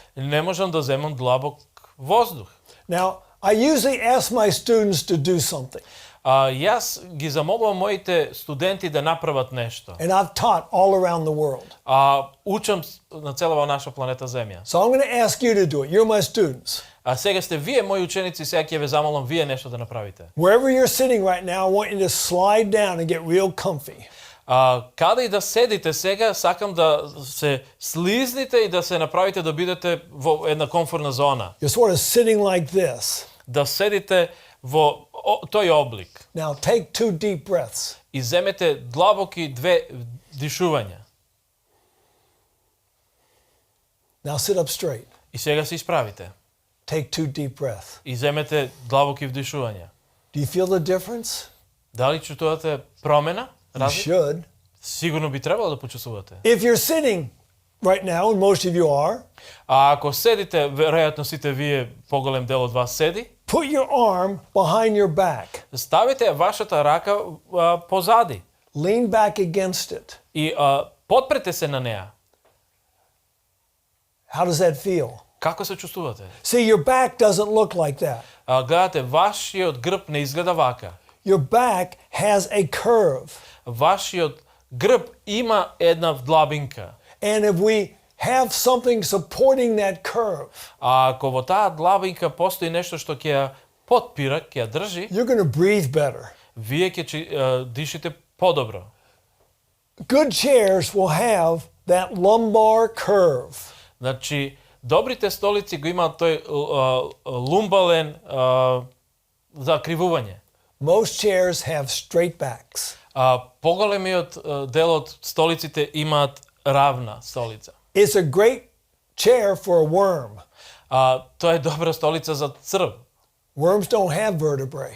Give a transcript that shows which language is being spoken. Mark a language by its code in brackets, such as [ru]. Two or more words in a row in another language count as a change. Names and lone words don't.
[mk] не можам да земам длабок воздух. [en] Now, I usually ask my students to do something, [mk] Јас ги замолувам моите студенти да направат нешто. [en] and I've taught all around the world. [mk] Учам на целава наша планета Земја. [en] So I'm going to ask you to do it. You're my students. [mk] А сега сте вие мои ученици, сега ќе ве замолам вие нешто да направите. [en] Wherever you're sitting right now, I want you to slide down and get real comfy. [mk] Каде и да седите сега, сакам да се слизните и да се направите да бидете во една комфортна зона. [en] You're sort of sitting like this. [mk] Да седите во тој облик. [en] Now take 2 deep breaths. [mk] И земете длабоки 2 дишувања. [en] Now sit up straight. [mk] И сега се исправите. [en] Take 2 deep breaths. [mk] И земете длабоки вдишувања. [en] Do you feel the difference? [mk] Дали чувствувате промена? [en] You [mk] Разлика? [en] should. [mk] Сигурно би требало да почувствувате. [en] If you're sitting right now, and most of you are, [mk] А ако седите, веројатно сите вие, поголем дел од вас седи, [en] put your arm behind your back. [mk] ставите вашата рака позади [en] Lean back against it. [mk] и подпрете се на неа. [en] How does that feel? [mk] Како се чувствувате? [en] See, your back doesn't look like that. [mk] Гледате, вашиот грб не изгледа вака. [en] Your back has a curve. [mk] Вашиот грб има една вдлабинка. [en] And if we have something supporting that curve, [mk] А ако во таа длабинка постои нешто што ќе ја потпира, ќе ја држи, [en] you're going to breathe better. [mk] вие ќе дишите подобро. [en] Good chairs will have that lumbar curve. [mk] Значи, добрите столици го имаат тој лумбален закривување. [en] Most chairs have straight backs. [mk] Поголемиот дел од столиците имаат равна столица. [en] It's a great chair for a worm. [mk] Тоа е добра столица за црв. [en] Worms don't have vertebrae.